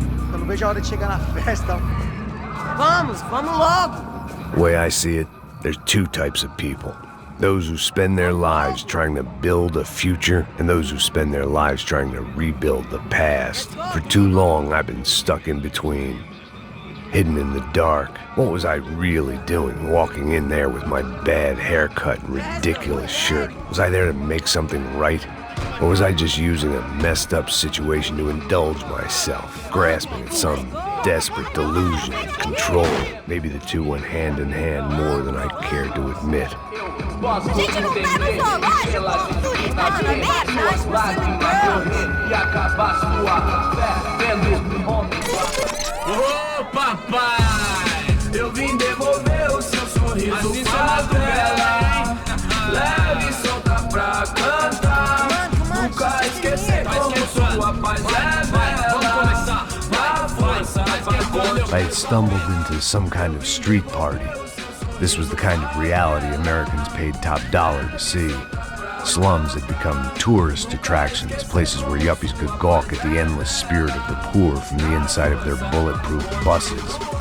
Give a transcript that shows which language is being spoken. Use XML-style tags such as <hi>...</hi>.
<pt>Eu não vejo a hora de chegar na festa. Vamos logo.</pt> <en>The way I see it, there's two types of people. Those who spend their lives trying to build a future, and those who spend their lives trying to rebuild the past. For too long, I've been stuck in between. Hidden in the dark. What was I really doing, walking in there with my bad haircut and ridiculous shirt? Was I there to make something right? Or was I just using a messed up situation to indulge myself, grasping at some desperate delusion of control? Maybe the two went hand in hand more than I cared to admit.</en> <pt>Gente, não tá no zoológico! Turista de Ô, papai! Eu vim devolver o seu sorriso favela. Leve e solta pra cantar.</pt> <en>I had stumbled into some kind of street party. This was the kind of reality Americans paid top dollar to see. Slums had become tourist attractions, places where yuppies could gawk at the endless spirit of the poor from the inside of their bulletproof buses.</en>